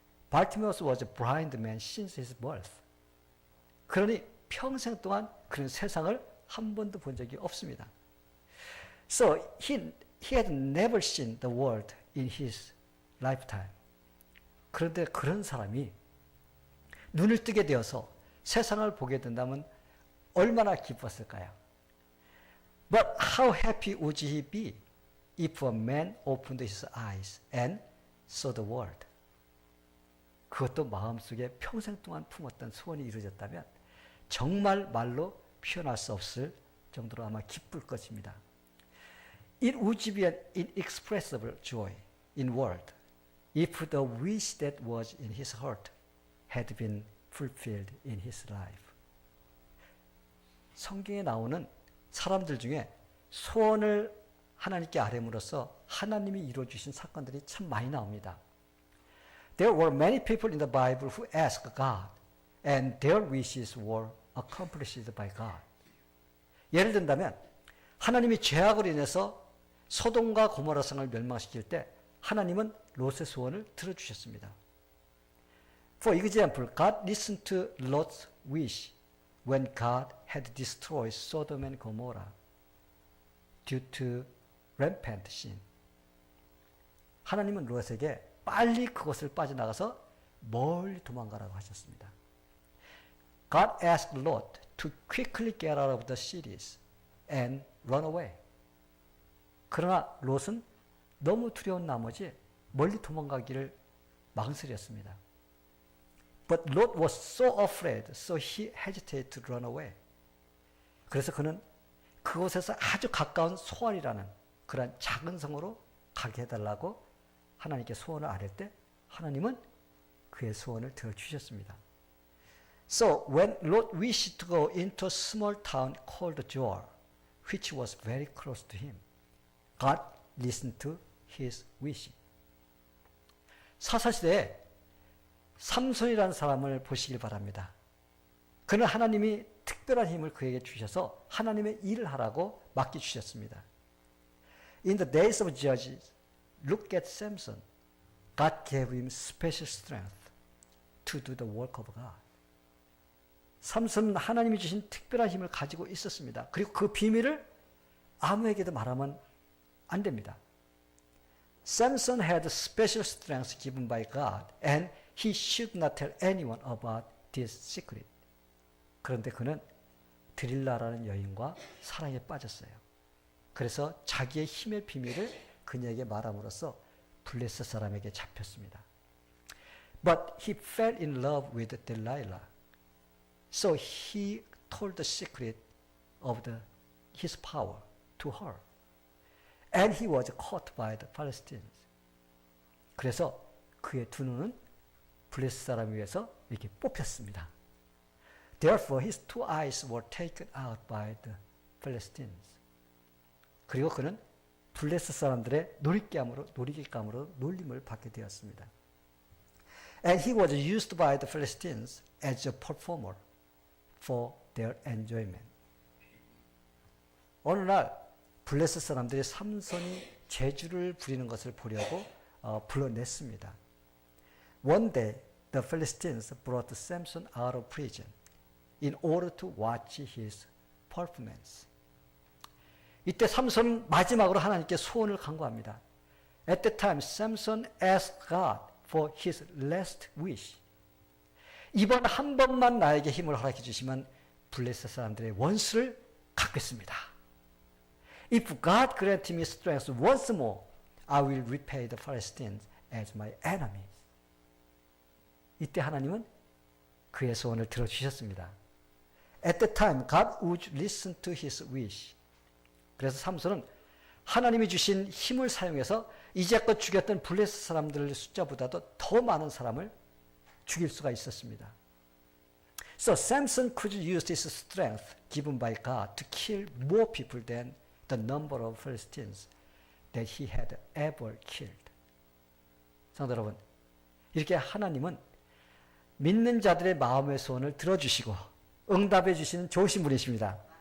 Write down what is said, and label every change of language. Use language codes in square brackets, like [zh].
[en] Bartimaeus was a blind man since his birth. [ko] 그러니 평생 동안 그런 세상을 한 번도 본 적이 없습니다. [en] So he had never seen the world in his lifetime. [ko] 그런데 그런 사람이 눈을 뜨게 되어서 세상을 보게 된다면 얼마나 기뻤을까요? [en] But how happy would he be if a man opened his eyes and saw the world? [ko] 그것도 마음속에 평생 동안 품었던 소원이 이루어졌다면 정말 말로 표현할 수 없을 정도로 아마 기쁠 것입니다. [en] It would be an inexpressible joy in world if the wish that was in his heart had been fulfilled in his life. [ko] 성경에 나오는 사람들 중에 소원을 하나님께 아뢰므로써 하나님이 이루어주신 사건들이 참 많이 나옵니다. [en] There were many people in the Bible who asked God and their wishes were accomplished by God. [ko] 예를 든다면 하나님이 죄악으로 인해서 소돔과 고모라 성을 멸망시킬 때 하나님은 롯의 소원을 들어주셨습니다. [en] For example, God listened to Lot's wish when God had destroyed Sodom and Gomorrah due to rampant sin. [ko] 하나님은 롯에게 빨리 그곳을 빠져나가서 멀리 도망가라고 하셨습니다. [en] God asked Lot to quickly get out of the cities and run away. [ko] 그러나 롯은 너무 두려운 나머지 멀리 도망가기를 망설였습니다. [en] But Lot was so afraid, so he hesitated to run away. [ko] 그래서 그는 그곳에서 아주 가까운 소알이라는 그런 작은 성으로 가게 해달라고 하나님께 소원을 아뢰 때 하나님은 그의 소원을 들어주셨습니다. [en] So when Lot wished to go into a small town called Zoar, which was very close to him, God listened to his wish. [ko] 사사시대에 삼손이라는 사람을 보시길 바랍니다. 그는 하나님이 특별한 힘을 그에게 주셔서 하나님의 일을 하라고 맡겨주셨습니다. [en] In the days of Judges, look at Samson. God gave him special strength to do the work of God. [ko] 삼손은 하나님이 주신 특별한 힘을 가지고 있었습니다. 그리고 그 비밀을 아무에게도 말하면 안 됩니다. [en] Samson had special strength given by God and he should not tell anyone about this secret. [ko] 그런데 그는 드릴라라는 여인과 사랑에 빠졌어요. 그래서 자기의 힘의 비밀을 그녀에게 말함으로써 블레셋 사람에게 잡혔습니다. [en] But he fell in love with Delilah. So he told the secret of his power to her. And he was caught by the Philistines. [ko] 그래서 그의 두 눈은 블레셋 사람 위에서 이렇게 뽑혔습니다. [en] Therefore his two eyes were taken out by the Philistines. [ko] 그리고 그는 블레셋 사람들의 놀이감으로 놀림을 받게 되었습니다. [en] And he was used by the Philistines as a performer for their enjoyment. [ko] 어느 날 블레셋 사람들이 삼손이 재주를 부리는 것을 보려고 불러냈습니다. [en] One day the Philistines brought Samson out of prison in order to watch his performance. [ko] 이때 삼손은 마지막으로 하나님께 소원을 간구합니다. [en] At that time, Samson asked God for his last wish. [ko] 이번 한 번만 나에게 힘을 허락해 주시면 블레셋 사람들의 원수를 갚겠습니다. [en] If God grant me strength once more, I will repay the Philistines as my enemies. [ko] 이때 하나님은 그의 소원을 들어주셨습니다. [en] At that time, God would listen to his wish. [ko] 그래서 삼손은 하나님이 주신 힘을 사용해서 이제껏 죽였던 블레셋 사람들의 숫자보다도 더 많은 사람을 죽일 수가 있었습니다. [en] So Samson could use his strength given by God to kill more people than the number of Philistines that he had ever killed. [ko] 성도 여러분, 이렇게 하나님은 믿는 자들의 마음의 소원을 들어주시고 응답해 주시는 좋으신 분이십니다.